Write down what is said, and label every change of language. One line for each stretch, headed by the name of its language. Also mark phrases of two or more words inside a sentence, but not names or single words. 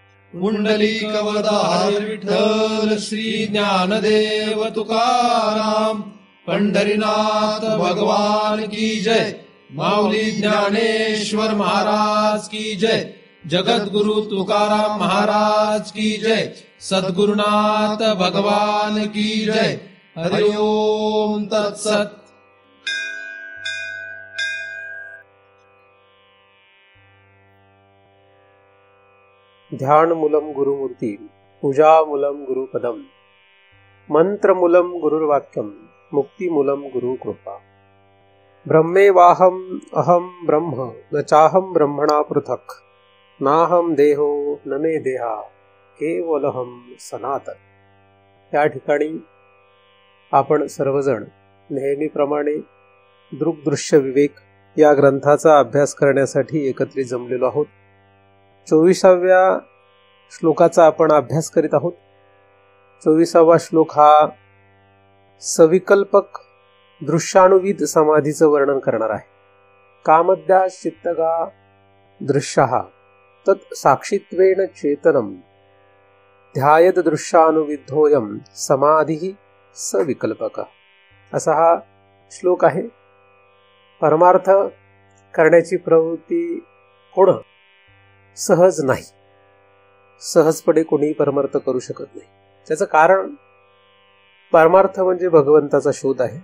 Marathi: पुंडलिकवरदा हरी विठ्ठल श्री ज्ञानदेव तुकाराम। पंढरीनाथ भगवान की जय। माऊली ज्ञानेश्वर महाराज की जय। जगद्गुरु तुकाराम महाराज की जय। सद्गुरुनाथ भगवान की जय।
Sanskrit: हरि ओम तत्सत। ध्यानमूलं गुरुमूर्ति पूजामूलं गुरुपदम मंत्रमूलं गुरुर्वाक्यम मुक्तिमूलं गुरुकृपा। ब्रह्मेवाहम अहम ब्रह्म न चाहम ब्रह्मणा पृथक नाहम देहो न मे देहा केवलहम सनातन।
Marathi: या ठिकाणी आपण सर्वजण नेहमीप्रमाणे दृग्दृश्य विवेक या ग्रंथाचा अभ्यास करण्यासाठी एकत्रित जमलेलो आहोत। 24व्या श्लोकाचा आपण अभ्यास करीत आहोत। 24वा श्लोक हा सविकल्पक दृश्यानुविद समाधीचं वर्णन करणार आहे।
Sanskrit: कामद्या चित्तगा दृश्यः तत् साक्षित्वेन चेतनम ध्यायत दृश्यानुविद्धोयम समाधी सविकल्पक, असा हा श्लोक आहे।
Marathi: परमार्थ करण्याची प्रवृत्ती होणं सहज नाही, सहजपणे कोणी परमार्थ करू शकत नाही। त्याचं कारण परमार्थ म्हणजे भगवंताचा शोध आहे।